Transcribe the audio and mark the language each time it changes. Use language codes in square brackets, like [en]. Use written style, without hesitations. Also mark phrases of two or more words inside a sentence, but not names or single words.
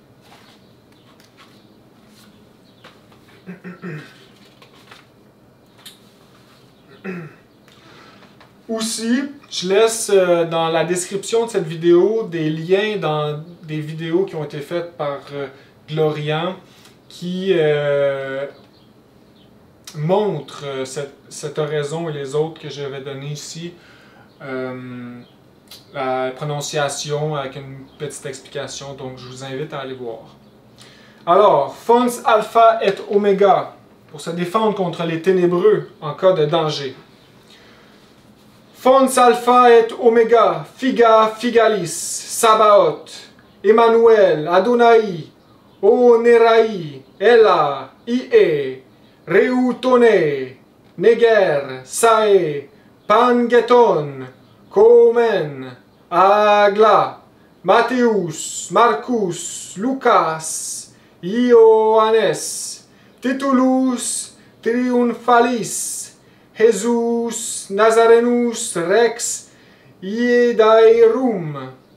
[fr] Aussi, je laisse dans la description de cette vidéo des liens dans des vidéos qui ont été faites par Glorian qui montrent cette oraison et les autres que je vais donner ici. La prononciation avec une petite explication, donc je vous invite à aller voir. Alors, Fons Alpha et Oméga, pour se défendre contre les ténébreux en cas de danger. [la] Fons Alpha et Oméga, Figa Figalis, Sabaoth, Emmanuel, Adonai, Onerai, Ella, Ie, Reutone, Neger, Sae, Pangeton, Komen, Agla, Matthäus, Marcus, Lucas, Ioannes, Titulus, Triumphalis, Jesus, Nazarenus, Rex, Iedairum,